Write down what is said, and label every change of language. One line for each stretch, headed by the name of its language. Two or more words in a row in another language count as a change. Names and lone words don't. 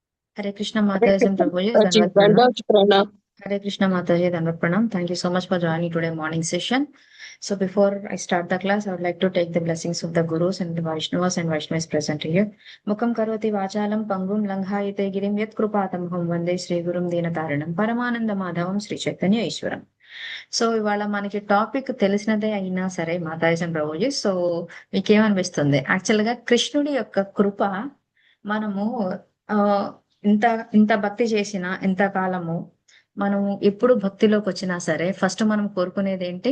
Hindi: हरे कृष्ण माताजी and Prabhuji, जी दंडवत प्रणाम. दंडवत प्रणाम। हरे कृष्ण माताजी, दंडवत प्रणाम.
English: Thank you so much for joining today morning session. So before I start the class, I would like to take the blessings of the Gurus and the Vaishnavas and Vaishnavas present here.
Sanskrit: मूकं करोति वाचालं पङ्गुं लङ्घयते गिरिम् यत् कृपातमहं वन्दे श्री गुरुं दीनतारणम् परमानन्द माधवम् श्री चैतन्य ईश्वरम्.
Telugu: సో ఇవాళ మనకి టాపిక్ తెలిసినదే అయినా సరే మాతాజీ అండ్ ప్రభుజీ, సో మీకేమనిపిస్తుంది? యాక్చువల్ గా కృష్ణుడి యొక్క కృప మనము ఆ ఇంత ఇంత భక్తి చేసిన ఇంత కాలము మనము ఎప్పుడు భక్తిలోకి వచ్చినా సరే ఫస్ట్ మనం కోరుకునేది ఏంటి?